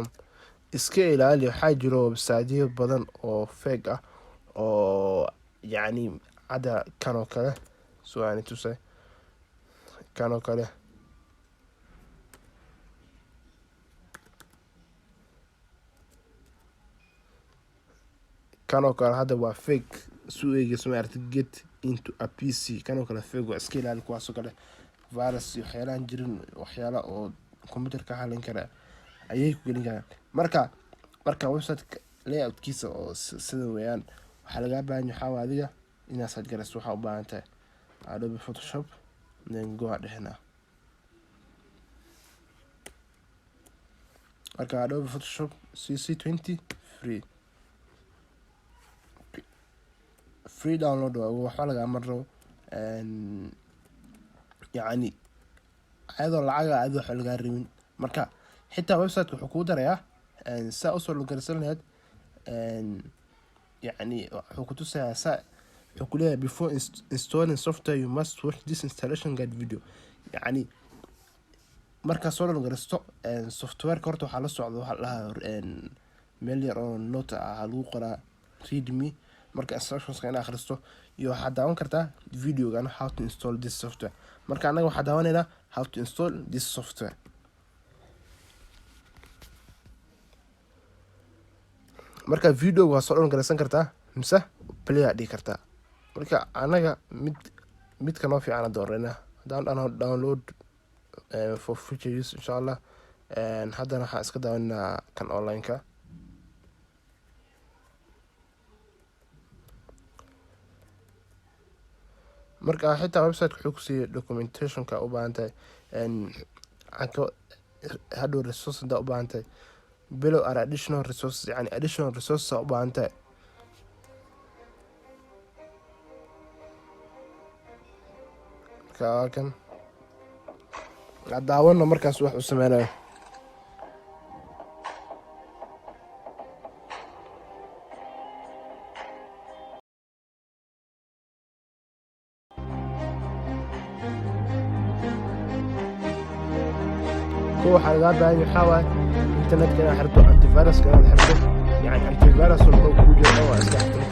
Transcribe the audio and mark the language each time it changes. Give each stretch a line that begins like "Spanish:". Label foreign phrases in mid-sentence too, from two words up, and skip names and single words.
Somali: iska ilaali, waxaa jiro websiteyo badan oo fake ah oo yacni hadda kanoo kale su'aani tusay kanoo kale hadda waa fake su'eegis ma aragtid
English: get into a PC
Somali: kanoo kale fake waa iska ilaali kuwaasoo kale virus iyo waxyaalaan jirin waxyaala oo computerka halin kara ayay ku gelin karaan. marka website layoutkiisa oo sida weeyaan waxaa laga baahan yahay waxaa adiga inaad search garayso. waxaa u baahan tahay Adobe Photoshop
English: then go ahead.
Somali: marka Adobe Photoshop CC20
English: free download
Somali: waxaa laga amro yacni ayadoo lacag aad wax laga rabin. marka xitaa website wuxuu ku darayaa saa u soo loggaraysan lahayd yacni wuxuu ku tusayaa wuxuu ku leeyahay
English: before installing software you must watch this installation guide video.
Somali: yacni markaa soo loggaraysto softwareka horta waxaa la socda waxaa lahaa meel yar oo note ah lagu qoraa readme. marka instructionska inaad akhristo iyo waxaad daawan kartaa videogan
English: how to install this software.
Somali: marka annaga waxaa daawanaynaa
English: how to install this software.
Somali: marka video waa soo loggaraysan kartaa mise play aad dhihi kartaa. marka annaga midka noo fiican dooranaa haddaan
English: download for future use
Somali: insha allah. haddana waxaan iska daawanaynaa kan online-ka. marka xitaa website wuxuu ku siiyay documentationka u baahan tahay hadhow resource haddaa u baahan tahay
English: below are additional resources
Somali: yani
English: additional resources
Somali: u baahan tahay. marka kan daawano markaas wax uu sameynayo. waxaa laga baahan yahay waxaa waaye internetka inaad xirto antiviruska inaad xirto yani antivirus walba kuu jiro waa iska xirto.